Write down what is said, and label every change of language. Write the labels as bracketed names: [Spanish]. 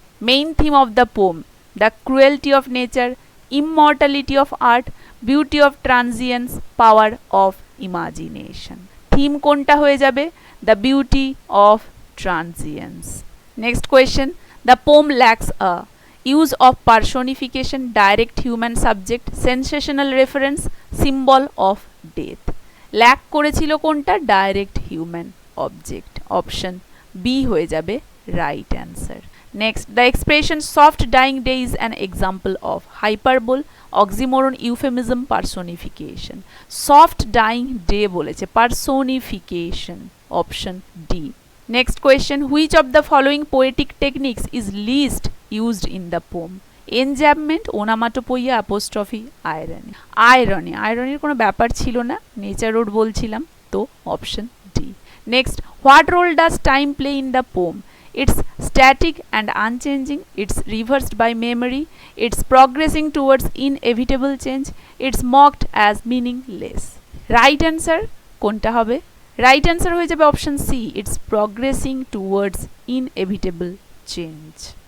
[English] Main theme of the poem: the cruelty of nature, immortality of art, beauty of transience, power of imagination. Theme [Bangla] konta hoye jabe? [English] The beauty of transience. Next question, the poem lacks a use of personification, direct human subject, sensational reference, symbol of death. [Bangla] Lack করেছিল কোনটা? Direct human object, option B হয়ে যাবে right answer. [English] Next, the expression soft dying day is an example of hyperbole, oxymoron, euphemism, personification. Soft dying day boleche, personification, option D. Next question, which of the following poetic techniques is least used in the poem? Enjambment, onomatopoeia, apostrophe, irony. [Bangla] Irony কোনো ব্যাপার ছিল না, nature road বলছিলাম, তো option D. [English] Next, what role does time play in the poem? It's static and unchanging, it's reversed by memory, it's progressing towards inevitable change, it's mocked as meaningless. Right answer [Bangla] কোনটা হবে? [English] Right answer [Bangla] হয়ে যাবে option C, [English] it's progressing towards inevitable change.